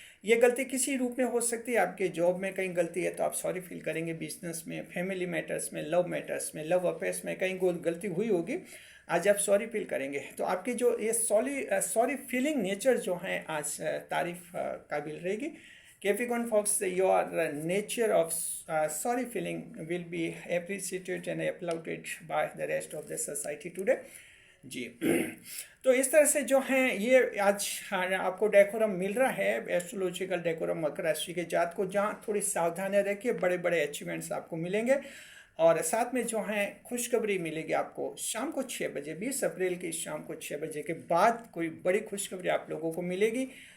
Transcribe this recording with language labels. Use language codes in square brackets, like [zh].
[hi] ये गलती किसी रूप में हो सकती है। आपके जॉब में कहीं गलती है तो आप सॉरी फील करेंगे, बिजनेस में, फैमिली मैटर्स में, मैटर्स में, लव अफेयर्स में कहीं गलती हुई होगी, आज आप सॉरी फील करेंगे। तो आपकी जो ये सॉरी फीलिंग नेचर जो है आज तारीफ काबिल रहेगी। [en] Capricorn Fox, your nature of sorry feeling will be appreciated and applauded by the rest of the society today. [hi] जी। तो इस तरह से जो हैं ये आज आपको डेकोरम मिल रहा है, एस्ट्रोलॉजिकल डेकोरम मकर राशि के जात को, जहाँ थोड़ी सावधानी रखिए, बड़े बड़े अचीवमेंट्स आपको मिलेंगे। और साथ में जो हैं खुशखबरी मिलेगी आपको शाम को 6 बजे, 20 अप्रैल की शाम को 6 बजे के बाद कोई बड़ी खुशखबरी आप लोगों को मिलेगी।